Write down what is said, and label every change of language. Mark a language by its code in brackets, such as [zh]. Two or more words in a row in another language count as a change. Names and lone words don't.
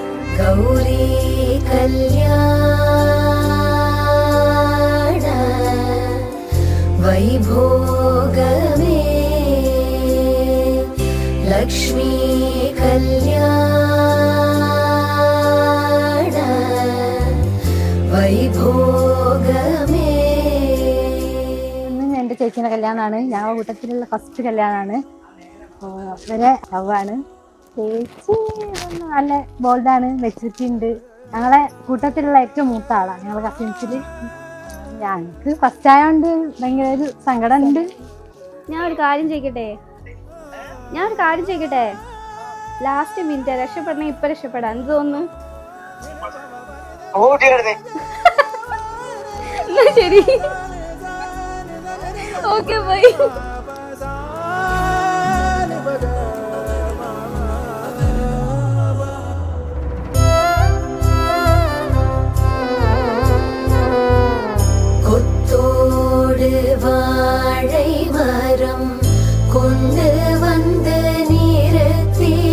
[te] గౌరీ కల్యాణ వైభోగమే లక్ష్మీ కల్యాణ వైభోగమే. [ml] എൻ്റെ ചേച്ചിയുടെ കല്യാണമാണ്. ഞങ്ങളുടെ കൂട്ടത്തിലുള്ള ഫസ്റ്റ് കല്യാണമാണ്. അവരെ ലവാണ്. ചേച്ചി നല്ല ബോൾഡാണ്, മെച്ചൂരിറ്റി ഉണ്ട്. ഞങ്ങളെ കൂട്ടത്തിലുള്ള ഏറ്റവും മൂത്ത ആളാണ് ഞങ്ങളെ കസിൻസിൽ. ഞങ്ങൾക്ക് ഫസ്റ്റ് ആയതുകൊണ്ട് ഭയങ്കര ഒരു സങ്കടം ഉണ്ട്. ഞാൻ ഒരു കാര്യം ചോദിക്കട്ടെ, [en] last minute [ml] രക്ഷപ്പെടണേ ഇപ്പൊ രക്ഷപ്പെടാൻ എന്ത് തോന്നുന്നു? [en] ശരി, okay bye. [ta] வாழை மரம் கொண்டு வந்து நிறுத்தி